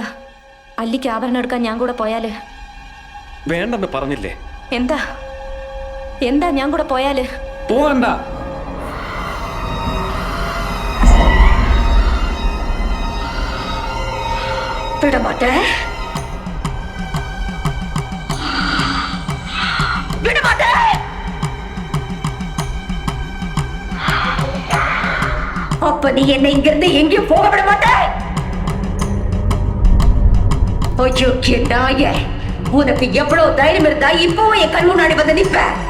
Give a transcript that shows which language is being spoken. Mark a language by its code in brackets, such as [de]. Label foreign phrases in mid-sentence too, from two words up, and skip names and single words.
[ml] അല്ലിക്ക് ആഭരണം എടുക്കാൻ ഞാൻ കൂടെ പോയാല്? വേണ്ടെന്ന് പറഞ്ഞില്ലേ? എന്താ എന്താ ഞാൻ കൂടെ പോയാല്? പോകണ്ട. [ta] വിടമാട്ടേ. விடமாட்டே. அப்ப நீ என்னை இங்கிருந்து எங்கேயும் போக விட மாட்டே. ஐயோ நாயே, உனக்கு எவ்வளவு தைரியம் இருந்தா இப்பவும் என் கண் முன்னாடி வந்து நிப்ப?